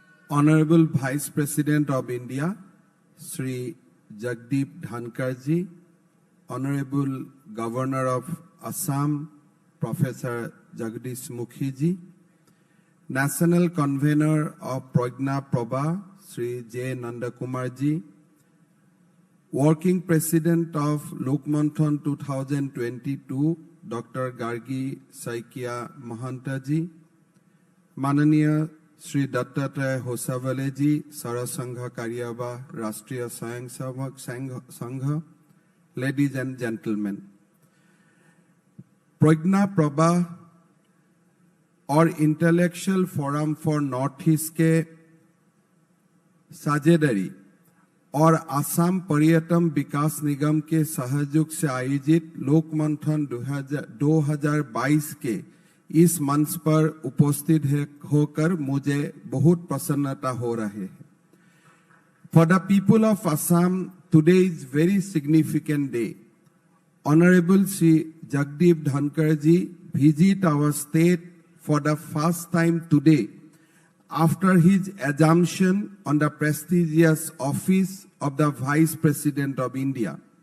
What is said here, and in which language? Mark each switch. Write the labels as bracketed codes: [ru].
[en] Honorable Vice President of India, Sri Jagdeep Dhankar ji, Honorable Governor of Assam, Professor Jagdish Mukhi ji, National Convener of Pragna Prabha, Sri J. Nandakumar ji, Working President of Lokmanthan 2022, Dr. [hi] Gargi Saikia Mahanta ji, Mananiya Shri Dattatreya होसावले जी, सरसंघ कार्यवा राष्ट्रीय Swayamsevak Sangh, [en] ladies and gentlemen, [hi] प्रज्ञा प्रभा और intellectual forum for north east के साझेदारी और आसाम पर्यटन विकास निगम के सहयोग से आयोजित लोकमंथन 2022 के इस मंच पर उपस्थित होकर मुझे बहुत प्रसन्नता हो रही है। [en] For the people of Assam, today is very significant day. Honorable Sri Jagdeep Dhankar ji visit our state for the first time today after his assumption on the prestigious office of the Vice President of India.